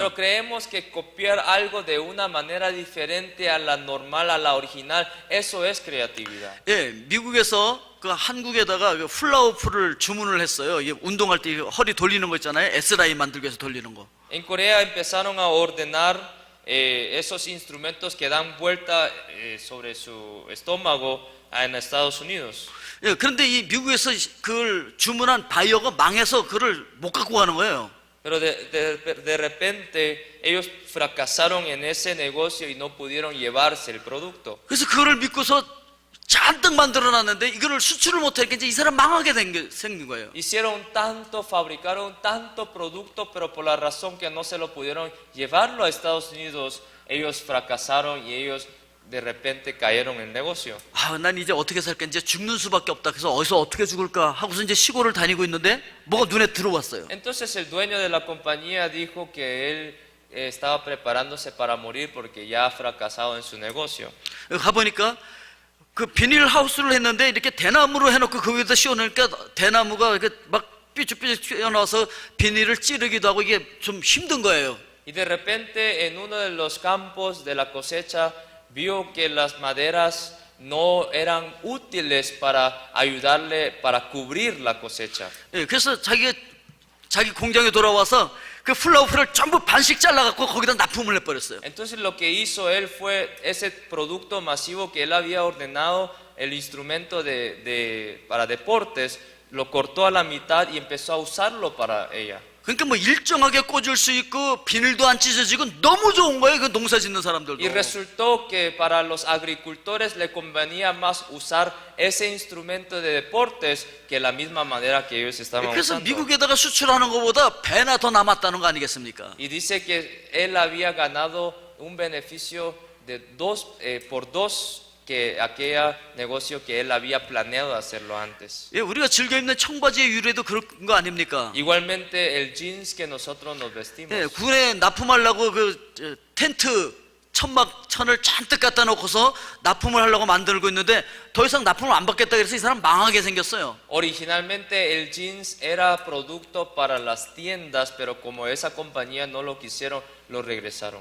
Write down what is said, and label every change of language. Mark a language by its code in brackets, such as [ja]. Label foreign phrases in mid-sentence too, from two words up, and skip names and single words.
[es] Pero creemos que copiar algo de una manera diferente a la normal, a la original, eso es creatividad. [ko] 예, 미국에서 그 한국에다가 그 훌라후프를 주문을 했어요. 이게 운동할 때 허리 돌리는 거 있잖아요. S라인 만들기 위해서 돌리는 거. [es] En Corea empezaron a ordenar esos instrumentos que dan vuelta sobre su estómago en Estados Unidos. [ko] 예, 그런데 이 미국에서 그걸 주문한 바이어가 망해서 그걸 못 갖고 가는 거예요. [es] Pero de repente ellos fracasaron en ese negocio y no pudieron llevarse el producto. [ko] 그래서 그거를 믿고서 잔뜩 만들어놨는데 이거를 수출을 못하니까 이제 이 사람 망하게 생긴 거예요. [es] Hicieron tanto, fabricaron tanto producto, pero por la razón que no se lo pudieron llevarlo a Estados Unidos, ellos fracasaron y ellos de repente cayeron en el negocio. [ko] 아, 난 이제 어떻게 살까? 이제 죽는 수밖에 없다. 그래서 어디서 어떻게 죽을까 하고서 이제 시골을 다니고 있는데 뭐가 눈에 들어왔어요. [es] Entonces el dueño de la compañía dijo que él estaba preparándose para morir porque ya ha fracasado en su negocio. [ko] 가보니까 그 비닐 하우스를 했는데 이렇게 대나무로 해놓고 그 위에다 씌워놓으니까 대나무가 이렇게 막 삐죽삐죽 튀어나와서 비닐을 찌르기도 하고 이게 좀 힘든 거예요. [es] Y de repente en uno de los campos de la cosecha vio que las maderas no eran útiles para ayudarle, para cubrir la cosecha. [ko] 예, 그래서 자기가 자기 공장에 돌아와서 그 플라워풀을 전부 반씩 잘라갖고 거기다 납품을 해버렸어요. [es] Entonces lo que hizo él fue ese producto masivo que él había ordenado, el instrumento para deportes, lo cortó a la mitad y empezó a usarlo para ella. [ko] 그러니까 뭐 일정하게 꽂을 수 있고 비닐도 안 찢어지고 너무 좋은 거예요. 그 농사 짓는 사람들도. [es] Y resultó que para los agricultores le convenía más usar ese instrumento de deportes que la misma manera que ellos estaban [ko] 그래서 [es] usando. [ko] 미국에다가 수출하는 것보다 배나 더 남았다는 거 아니겠습니까? [es] Y dice que él había ganado un beneficio de por dos que aquel negocio que él había planeado hacerlo antes. [ko] 예, 우리가 즐겨 입는 청바지의 유래도 그런 거 아닙니까? [es] Igualmente el jeans que nosotros nos vestimos. [ko] 예, 군에 납품하려고 그 텐트 천막천을 잔뜩 갖다 놓고서 납품을 하려고 만들고 있는데 더 이상 납품을 안 받겠다 그래서 이 사람 망하게 생겼어요. [es] Originalmente el jeans era producto para las tiendas, pero como esa compañía no lo quisieron, lo regresaron.